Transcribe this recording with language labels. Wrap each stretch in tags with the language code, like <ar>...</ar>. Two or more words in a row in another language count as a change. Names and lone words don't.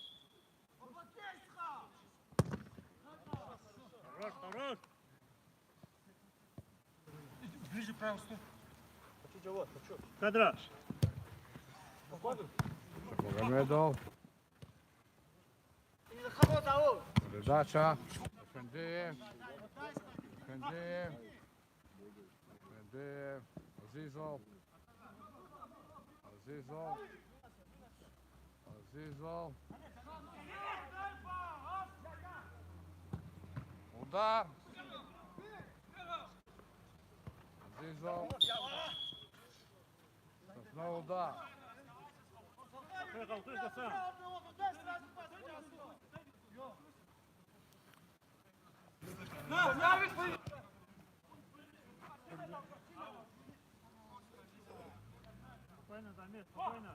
<ru>Ближе право стой. Кадра. Магомедов. Передача. Фендеев. Фендеев. Фендеев. Азизов. Азизов. Азизов. Удар. Азизов. Снова удар. Приехал, ты же сам. Спокойно, Замир, спокойно.</ru>